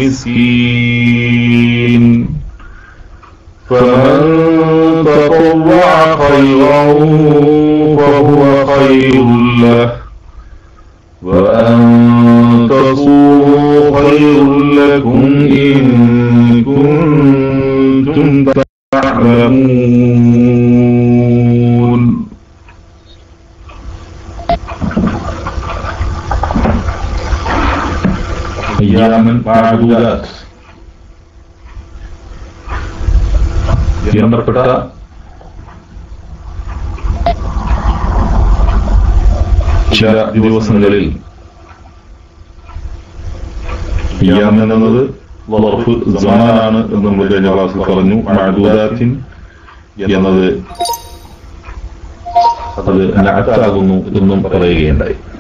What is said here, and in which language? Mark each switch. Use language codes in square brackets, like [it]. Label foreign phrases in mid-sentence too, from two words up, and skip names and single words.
[ar] مسكين، فمن تطوع خيرا فهو خير له، وأن تصوموا خير لكم إن كنتم تعلمون. أياما معدودات [ml] എണ്ണപ്പെട്ട ചില ദിവസങ്ങളിൽ, അയ്യാം എന്നത് ളർഫ് സമാനാണ് എന്ന് നമ്മൾ കഴിഞ്ഞ ക്ലാസ്സിൽ പറഞ്ഞു. മഅദൂദാത്തിൻ എന്നത് അത് നഅത്താകുന്നു എന്നും പറയുകയുണ്ടായി.